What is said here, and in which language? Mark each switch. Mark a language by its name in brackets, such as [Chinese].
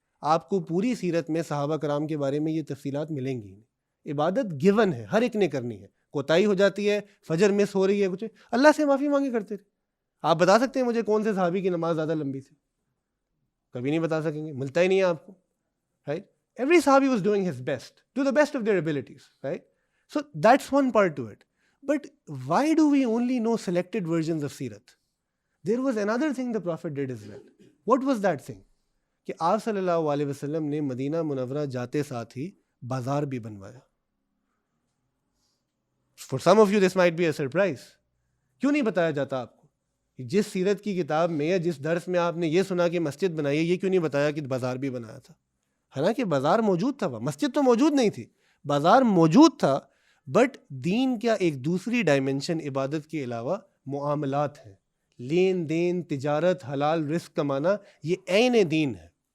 [Urdu] آپ کو پوری سیرت میں صحابہ کرام کے بارے میں یہ تفصیلات ملیں گی. عبادت گیون ہے, ہر ایک نے کرنی ہے. کوتاہی ہو جاتی ہے, فجر مس ہو رہی ہے, کچھ اللہ سے معافی مانگے کرتے رہے. آپ بتا سکتے ہیں مجھے کون سے صحابی کی نماز زیادہ لمبی تھی؟ کبھی نہیں بتا سکیں گے, ملتا ہی نہیں ہے آپ کو. [English] Right. Every Sahabi was doing his best, to the best of their abilities, right? So that's one part to it. But why do we only know selected versions of Sirat? There was another thing the Prophet did as well. What was that thing? [Urdu] کہ آپ صلی اللہ علیہ وسلم نے مدینہ منورہ جاتے ساتھ ہی بازار بھی بنوایا. [English] For some of you this might be a surprise. [Urdu] کیوں نہیں بتایا جاتا آپ کو؟ جس سیرت کی کتاب میں یا جس درس میں آپ نے یہ سنا کہ مسجد بنائی ہے, یہ کیوں نہیں بتایا کہ بازار بھی بنایا تھا؟ حالانکہ بازار موجود تھا, وہاں مسجد تو موجود نہیں تھی, بازار موجود تھا. بٹ دین کیا ایک دوسری ڈائمنشن عبادت کے علاوہ معاملات ہیں, لین دین, تجارت, حلال رزق کمانا, یہ عین دین ہے.